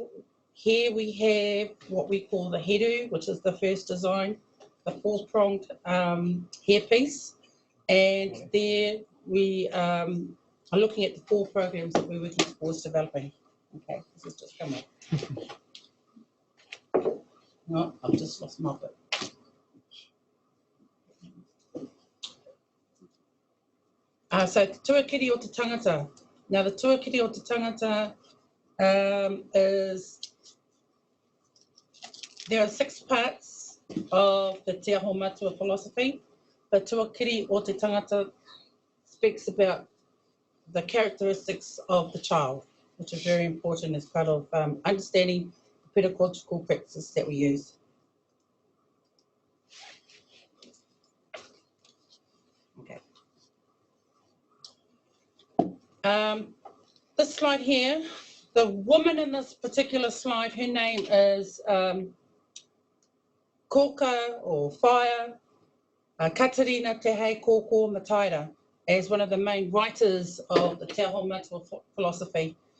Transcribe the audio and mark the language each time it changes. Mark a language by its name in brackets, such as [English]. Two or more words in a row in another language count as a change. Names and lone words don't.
[English] Here we have what we call the heru, which is the first design, the 4-pronged hairpiece, and there we are looking at the 4 programs that we're working towards developing. Okay, this has just come up. No, I've just lost my bit. So the [Māori] tuakiri o te tangata. [English] Now the [Māori] tuakiri o te tangata [English] is, there are 6 parts of the Te Aho Matua philosophy. The [Māori] tuakiri o te tangata [English] speaks about the characteristics of the child, which is very important as part of understanding the pedagogical practices that we use. Okay. This slide here, the woman in this particular slide, her name is Koka or Fire Katarina Te Hei Kōkō Mataira, as one of the main writers of the Te Aho Matua philosophy.